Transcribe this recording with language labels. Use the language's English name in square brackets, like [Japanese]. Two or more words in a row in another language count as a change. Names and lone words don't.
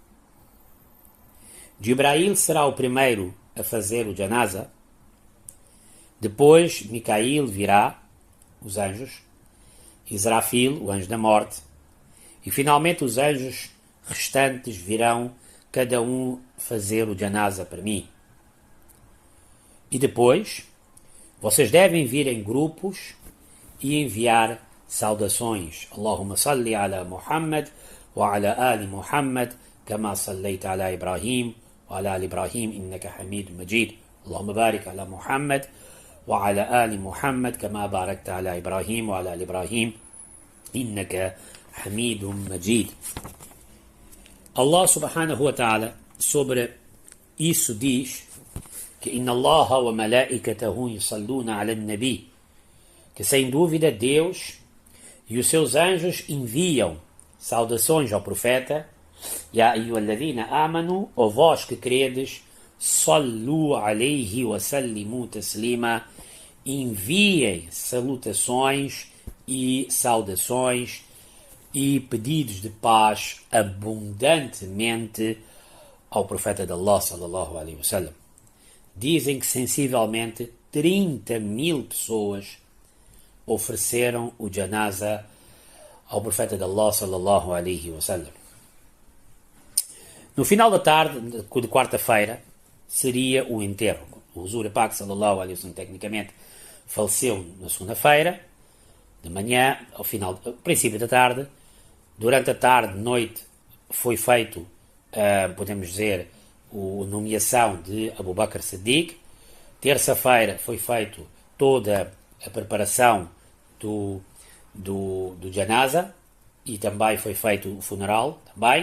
[Portuguese] Jibrail será o primeiro a fazer o janaza, depois Micail virá, os anjos, Israfil, o anjo da morte, e finalmente os anjos restantes virão cada um fazer o janaza para mim. E depois, vocês devem vir em grupos e enviar saudações. [Arabic] اللهم صل على محمد وعلى آل محمد كما صليت على إبراهيم وعلى آل إبراهيم إنك حميد مجيد. اللهم بارك على محمد وعلى آل محمد كما باركت على إبراهيم وعلى آل إبراهيم إنك حميد مجيد. الله سبحانه وتعالى [Portuguese] sobre isso diz que [Arabic] إن الله وملائكته يصلون على النبي, [Portuguese] que sem dúvida Deus e os seus anjos enviam saudações ao profeta. [Arabic] يا أيها الذين آمنوا, [Portuguese] ó vós que credes, [Arabic] صلوا عليه وسلموا تسليما, [Portuguese] enviem salutações e saudações e pedidos de paz abundantemente ao profeta de Allah [Arabic] صلى الله عليه وسلم. [Portuguese] Dizem que sensivelmente 30.000 pessoas ofereceram o janaza ao profeta de Allah [Arabic] صلى الله عليه وسلم. [Portuguese] No final da tarde de quarta-feira seria o enterro. O [Urdu] حضور پاک [Arabic] صلى الله عليه وسلم [Portuguese] tecnicamente faleceu na segunda-feira de manhã, ao princípio da tarde. Durante a tarde, noite, foi feito, podemos dizer, a nomeação de Abu Bakr Siddiq. Terça-feira foi feito toda a preparação do janaza e também foi feito o funeral também.